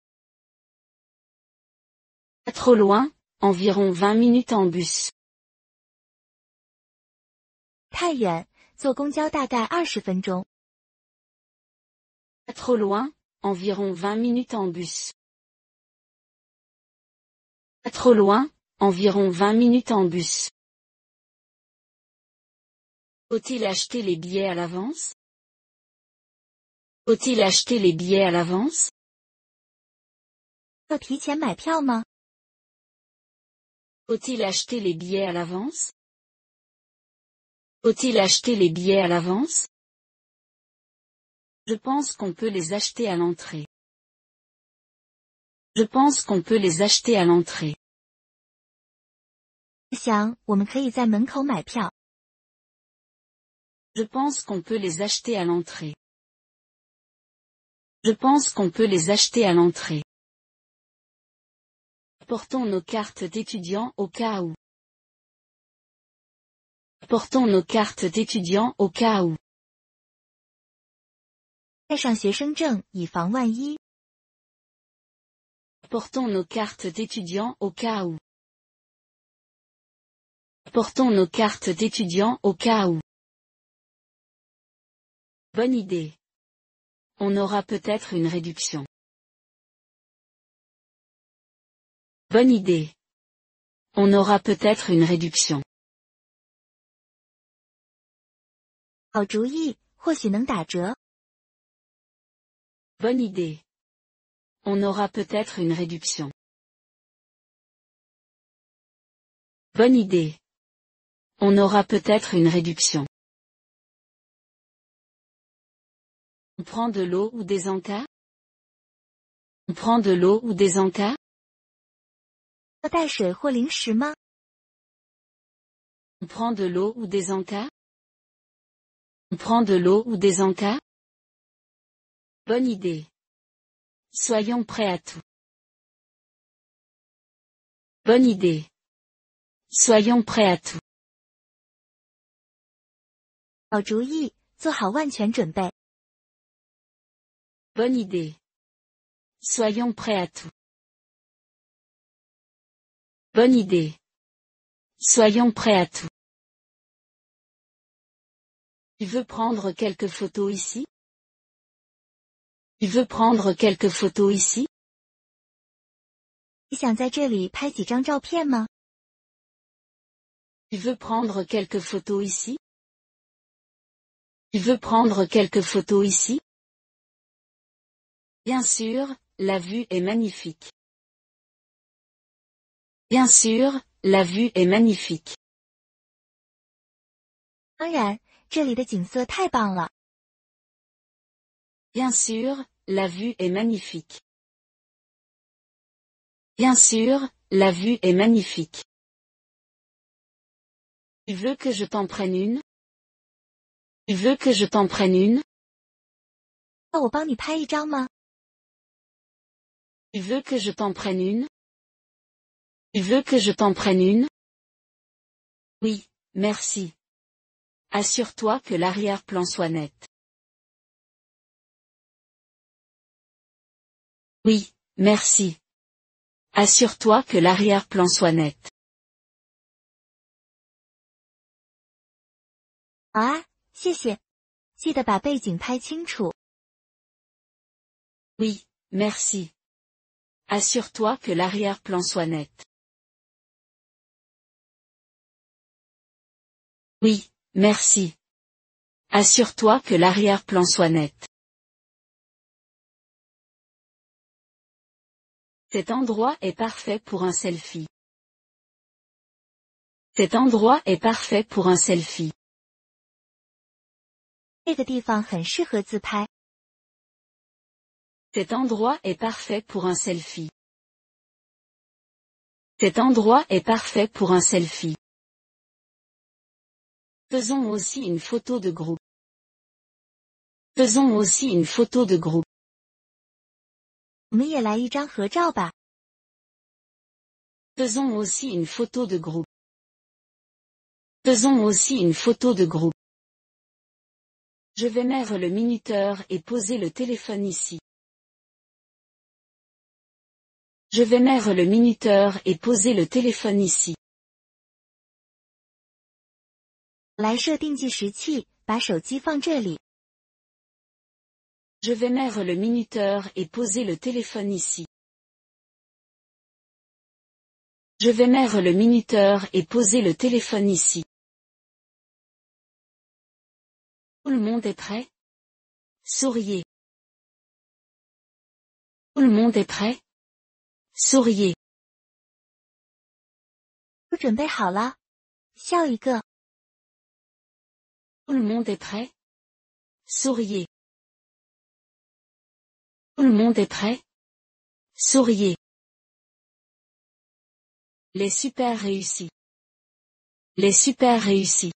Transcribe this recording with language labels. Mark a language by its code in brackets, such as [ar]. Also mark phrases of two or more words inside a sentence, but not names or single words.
[fr] Pas trop loin, environ 20 minutes en bus. [zh] 太远，坐公交大概20分钟。 [fr] Pas trop loin, environ 20 minutes en bus. Pas trop loin, environ 20 minutes en bus. Faut-il acheter les billets à l'avance? Faut-il acheter les billets à l'avance? [zh] 要提前买票吗？ [fr] Faut-il acheter les billets à l'avance? Faut-il acheter les billets à l'avance? Je pense qu'on peut les acheter à l'entrée. Je pense qu'on peut les acheter à l'entrée. [zh] 我想，我们可以在门口买票。 [fr] Je pense qu'on peut les acheter à l'entrée. Je pense qu'on peut les acheter à l'entrée. Portons nos cartes d'étudiants au cas où. Portons nos cartes d'étudiants au cas où. [zh] 带上学生证，以防万一。 [fr] Portons nos cartes d'étudiants au cas où. Portons nos cartes d'étudiants au cas où. Bonne idée. On aura peut-être une réduction. Bonne idée. On aura peut-être une réduction. [zh] 好主意，或许能打折。 [fr] Bonne idée. On aura peut-être une réduction. Bonne idée. On aura peut-être une réduction. On prend de l'eau ou des encas? On prend de l'eau ou des encas? [zh] 要带水或零食吗？ [fr] On prend de l'eau ou des encas? On prend de l'eau ou des encas? Bonne idée. Soyons prêts à tout. Bonne idée. Soyons prêts à tout. [zh] 好主意，做好万全准备。 [fr] Bonne idée. Soyons prêts à tout. Bonne idée. Soyons prêts à tout. Tu veux prendre quelques photos ici? Tu veux prendre quelques photos ici? [zh] 你想在这里拍几张照片吗？ [fr] Tu veux prendre quelques photos ici? Tu veux prendre quelques photos ici? Bien sûr, la vue est magnifique. Bien sûr, la vue est magnifique. [zh] 当然，这里的景色太棒了。 [fr] Bien sûr, la vue est magnifique. Bien sûr, la vue est magnifique. Tu veux que je t'en prenne une? Tu veux que je t'en prenne une? [zh] 要我帮你拍一张吗？ [fr] Tu veux que je t'en prenne une? Tu veux que je t'en prenne une? Oui, merci. Assure-toi que l'arrière-plan soit net. Oui, merci. Assure-toi que l'arrière-plan soit net. [zh] 好啊，谢谢。记得把背景拍清楚。 [fr] Oui, merci. Assure-toi que l'arrière-plan soit net. Oui, merci. Assure-toi que l'arrière-plan soit net. Cet endroit est parfait pour un selfie. Cet endroit est parfait pour un selfie. [zh] 这个地方很适合自拍。 [fr] Cet endroit est parfait pour un selfie. Cet endroit est parfait pour un selfie. Faisons aussi une photo de groupe. Faisons aussi une photo de groupe. [zh] 我们也来一张合照吧。 [fr] Faisons aussi une photo de groupe. Faisons aussi une photo de groupe. Je vais mettre le minuteur et poser le téléphone ici. Je vais mettre le minuteur et poser le téléphone ici. [zh] 来设定计时器，把手机放这里。 [fr] Je vais mettre le minuteur et poser le téléphone ici. Je vais mettre le minuteur et poser le téléphone ici. Tout le monde est prêt? Souriez. Tout le monde est prêt? Souriez. [zh] 都准备好了，笑一个。 [fr] Tout le monde est prêt? Souriez. Tout le monde est prêt? Souriez. Les super réussis. Les super réussis.